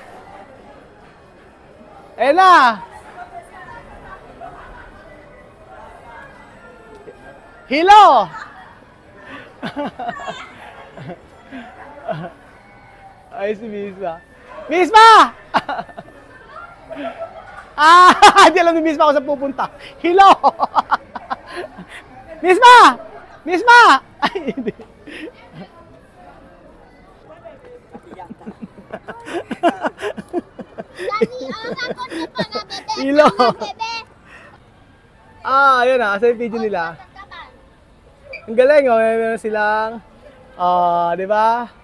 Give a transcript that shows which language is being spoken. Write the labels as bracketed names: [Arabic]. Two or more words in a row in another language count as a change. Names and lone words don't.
[Filipino] Ayun na! Hilo! Ay, si Misma. Misma! Hindi alam ni Misma kung saan pupunta. Hilo! Misma! Misma! Ay, hindi. Hilo! Ayun na. Asa yung video nila? Ang galing, oh. Meron silang, di ba?